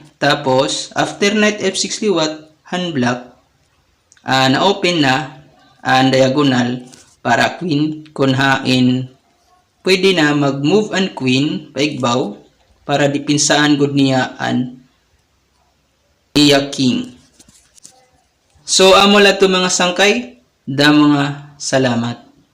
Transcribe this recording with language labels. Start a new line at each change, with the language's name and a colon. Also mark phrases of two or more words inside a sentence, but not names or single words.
Waray: Tapos
English: after knight f6
Waray: liwat, han black, na-open na ang diagonal para queen kun hain pwede na mag-move ang queen paigbaw para dipinsaan gud niya ang iya king. So amo la to mga sangkay, da mga salamat.